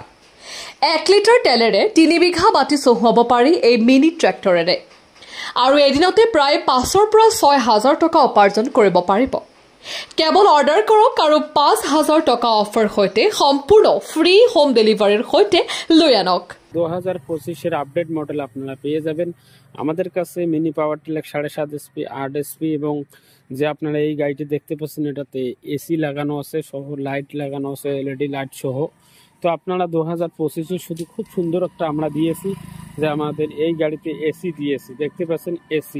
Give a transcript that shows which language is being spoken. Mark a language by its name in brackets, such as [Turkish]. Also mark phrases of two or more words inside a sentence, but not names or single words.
[Assamese] ১ লিটাৰ তেলেৰে ৩ বিঘা মাটি চহুৱাব পাৰি এই [English] mini tractorere [Assamese] আৰু এদিনতে প্ৰায় ৫ৰ পৰা ৬,০০০ টকা উপাৰ্জন কৰিব পাৰিব। কেৱল অৰ্ডাৰ কৰক আৰু ৫,০০০ টকা অফাৰ সৈতে সম্পূৰ্ণ [English] free home deliveryr [Assamese] সৈতে লৈ আনক। [Bangla] 2025 [English] update model [Bangla] আপনারা পেয়ে যাবেন আমাদের কাছে। [English] mini power tiller 7.5 SP 8 SP [Bangla] এবং যে আপনারা এই গাড়িটি দেখতে পাচ্ছেন এটাতে এসি লাগানো আছে সহ লাইট লাগানো আছে, [English] LED light [Bangla] সহ। তো আপনারা 2025 শুধু খুব সুন্দর একটা আমরা দিয়েছি যে আমাদের এই গাড়িতে এসি দিয়েছি, দেখতে পাচ্ছেন এসি।